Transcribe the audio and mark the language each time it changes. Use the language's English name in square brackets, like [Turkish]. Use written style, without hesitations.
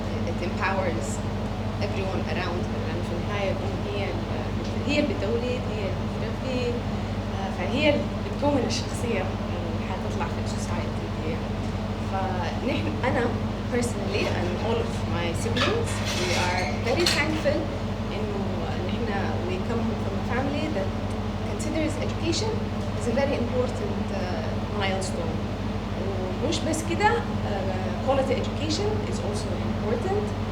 [English] It empowers everyone around her. [Arabic] يعني في النهاية هي اللي بتولد، هي اللي بتربي، فهي اللي بتكون الشخصية اللي حتطلع في السوسايتي دي. فنحن أنا [English] personally and all of my siblings we are very thankful [Arabic] إنه نحن [English] we come from a family that considers education as a very important milestone. [Arabic] ومش بس كده [English] quality education is also important.